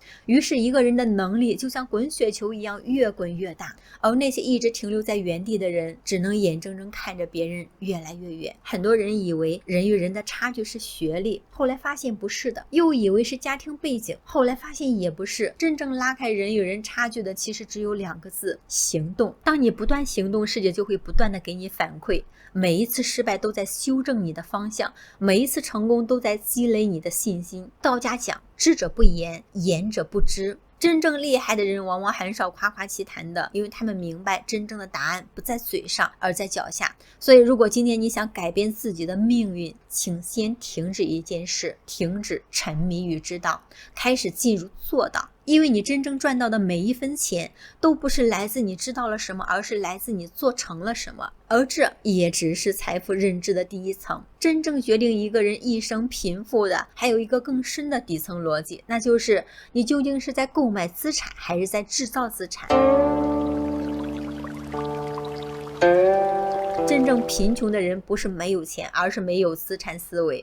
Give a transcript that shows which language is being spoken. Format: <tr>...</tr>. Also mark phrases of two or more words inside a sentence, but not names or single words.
<zh>於是一個人的能力就像滾雪球一樣越滾越大，而那些一直停留在原地的人，只能眼睜睜看着別人越來越遠。很多人以為人與人的差距是學歷，後來發現不是的；又以為是家庭背景，後來發現也不是。真正拉開人與人差距的，其實只有2個字：行動。當你不斷行動，世界就会不斷的給你反饋。每一次失敗都在修正你的方向，每一次成功都在積累你的信心。道家講：知者不言，言者不知。真正厲害的人往往很少誇誇其談的，因為他們明白真正的答案不在嘴上，而在腳下。所以如果今天你想改變自己的命運，請先停止一件事，停止沉迷於知道，開始進入做到。因為你真正賺到的每一分錢都不是來自你知道了什麼，而是来自你做成了什麼，而這也只是財富認知的第一層。真正決定一個人一生貧富的還有一個更深的底層邏輯，那就是你究竟是在購買資產還是在制造資產。真正貧窮的人不是沒有錢，而是沒有資產思維。</zh>